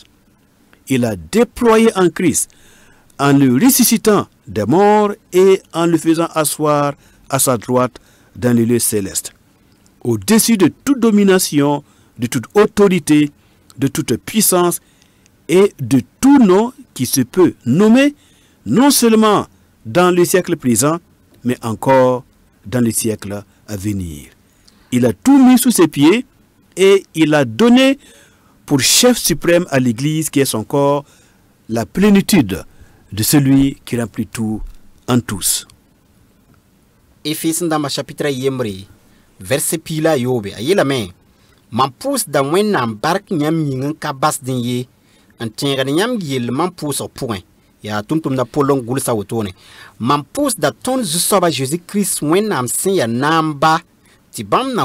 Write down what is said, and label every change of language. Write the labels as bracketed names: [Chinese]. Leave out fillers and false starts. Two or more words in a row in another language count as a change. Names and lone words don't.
[French] Il a déployé en Christ, en le ressuscitant des morts et en le faisant asseoir à sa droite dans les lieux célestes, au-dessus de toute domination, de toute autorité, de toute puissance et de tout nom qui se peut nommer, non seulement dans le siècle présent, mais encore dans le siècle à venir. Il a tout mis sous ses pieds et il a donné pour chef suprême à l'Église qui est son corps la plénitude de celui qui remplit tout en tous. [Mossi] Efes n dãmbã chapitre yembre verset piila yoobe a yeelame mam pʋʋsda wẽnnaam bark yãmb yĩng n ka basd n ye n tẽegd yãmb yell mam pʋʋsg pʋgẽ yaa tʋm-tʋmda pol n gʋlsa wotone mam pʋʋsda tõnd zu-soaba Jésus-Kirist wẽnnaam sẽn ya naamba tɩ bãmb na